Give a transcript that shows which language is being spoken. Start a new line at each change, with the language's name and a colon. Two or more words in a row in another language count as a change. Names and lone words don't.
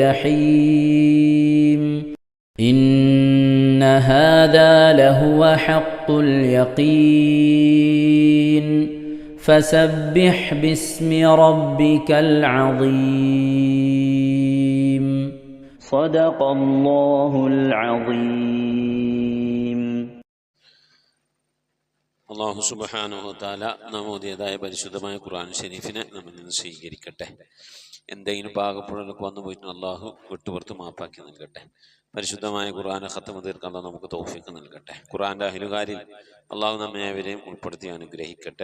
Arabic: جحيم إن هذا لهو حق اليقين فسبح باسم ربك العظيم صدق الله العظيم. الله سبحانه وتعالى
Malayalam: നമ്മോദിയതായ പരിശുദ്ധമായ ഖുർആൻ ശരീഫിനെ നമ്മിൽ നിന്ന് സ്വീകരിക്കട്ടെ. എന്തെങ്കിലും പാകപ്പിഴകളൊക്കെ വന്നു പോയിട്ട് അള്ളാഹു വിട്ടുപുറത്ത് മാപ്പാക്കി നൽകട്ടെ. പരിശുദ്ധമായ ഖുർആനെ ഖത്മ തീർക്കാൻ അള്ളാഹു നമുക്ക് തൗഫീഖ് നൽകട്ടെ. ഖുർആന്റെ അഹ്ലുകാരിൽ അള്ളാഹു നമ്മെ അവരെയും ഉൾപ്പെടുത്തി അനുഗ്രഹിക്കട്ടെ.